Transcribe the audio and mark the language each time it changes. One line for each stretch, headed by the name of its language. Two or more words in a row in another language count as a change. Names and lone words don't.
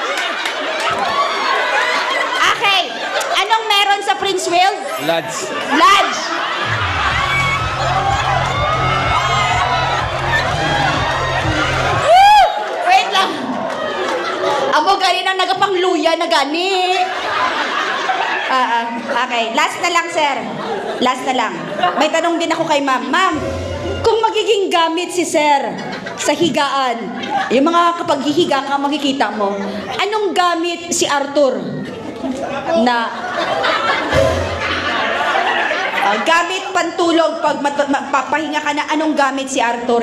Filipino: Okay. Anong meron sa Princeville? Lads. Lodge. Wait lang.
Hiligaynon: Amo gani nang nagapangluya na gani.
Filipino: Okay. Last na lang, sir. Last na lang. May tanong din ako kay ma'am. Ma'am, kung magiging gamit si sir sa higaan, yung mga kapag hihiga ka, makikita mo, anong gamit si Arthur na gamit pantulog pag magpapahinga ka na, anong gamit si Arthur?